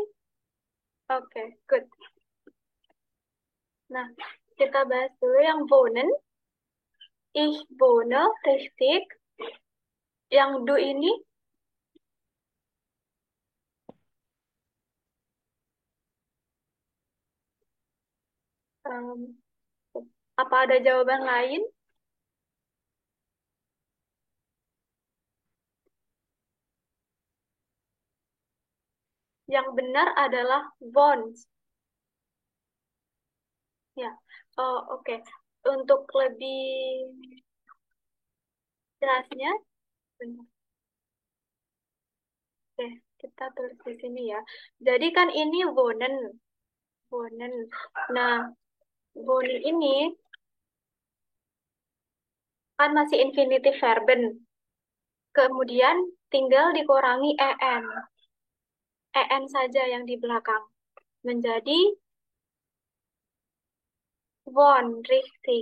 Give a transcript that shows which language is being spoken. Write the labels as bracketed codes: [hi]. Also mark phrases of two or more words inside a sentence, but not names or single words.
[id] Oke, good. Nah, kita bahas dulu yang wohnen. [de] Ich wohne, richtig. [id] Yang du ini, em, apa ada jawaban lain? Yang benar adalah wants. Ya, oh, oke. Untuk lebih jelasnya, bentar. Oke, kita tulis di sini ya. Jadi kan ini wohnen, wohnen. Nah, wohnen ini kan masih infinitive verben. Kemudian tinggal dikurangi en. En saja yang di belakang. Menjadi won, richtig.